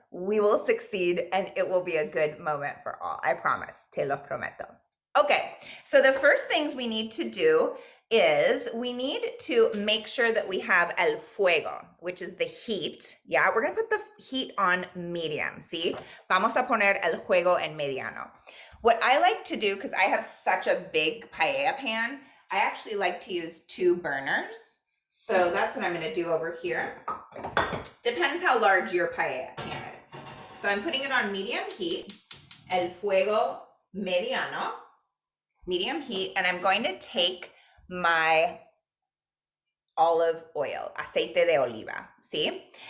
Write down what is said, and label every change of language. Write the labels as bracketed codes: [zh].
[en] we will succeed and it will be a good moment for all. I promise. [es] Te lo prometo. [en] Okay, so the first things we need to do is we need to make sure that we have [es] el fuego, [en] which is the heat. Yeah, we're gonna put the heat on medium, see? [es] Vamos a poner el fuego en mediano. [en] What I like to do, because I have such a big paella pan, I actually like to use 2 burners. So that's what I'm gonna do over here. Depends how large your paella pan is. So I'm putting it on medium heat, [es] el fuego mediano, [en] medium heat, and I'm going to take my olive oil, [es] aceite de oliva, [en] see?